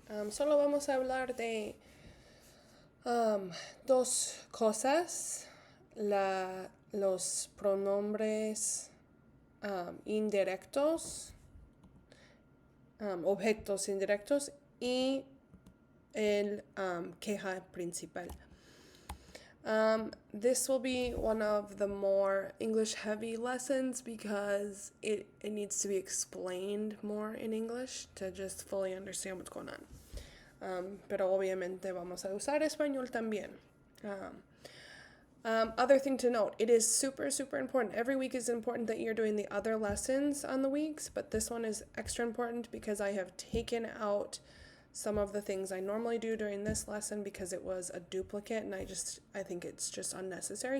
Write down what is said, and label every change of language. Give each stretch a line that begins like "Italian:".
Spanish: Solo vamos a hablar de dos cosas, los pronombres indirectos, objetos indirectos y el queja principal.
English: This will be one of the more English heavy lessons because it needs to be explained more in English to just fully understand what's going on.
Spanish: Pero obviamente vamos a usar español también.
English: Other thing to note, it is super, super important. Every week is important that you're doing the other lessons on the weeks, but this one is extra important because I have taken out some of the things I normally do during this lesson because it was a duplicate and I think it's just unnecessary.